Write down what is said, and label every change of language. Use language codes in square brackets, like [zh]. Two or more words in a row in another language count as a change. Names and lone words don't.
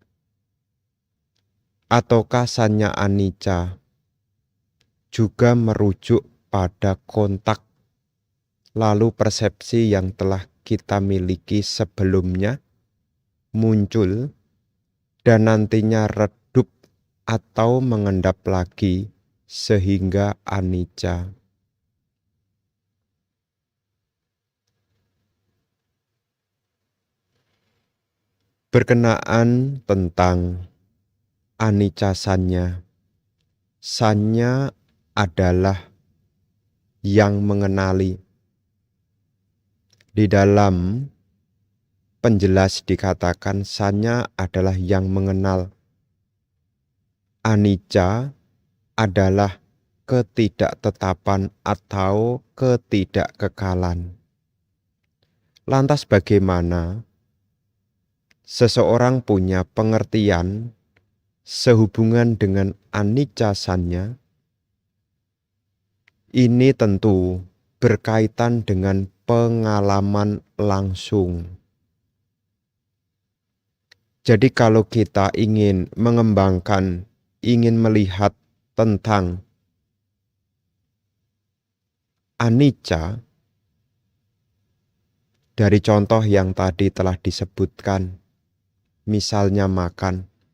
[id] Ataukah [pi] Sanya Anicca [id] juga merujuk pada kontak, lalu persepsi yang telah kita miliki sebelumnya muncul dan nantinya redup atau mengendap lagi sehingga anicca. Berkenaan tentang [pi] anicca sanya, [id] sanya adalah yang mengenali. Di dalam penjelas dikatakan sanya adalah yang mengenal. Anicca adalah ketidaktetapan atau ketidakkekalan. Lantas bagaimana seseorang punya pengertian sehubungan dengan [pi] anicca sanya? [id] Ini tentu berkaitan dengan pengalaman langsung. Jadi kalau kita ingin mengembangkan, ingin melihat tentang anicca, dari contoh yang tadi telah disebutkan, misalnya makan,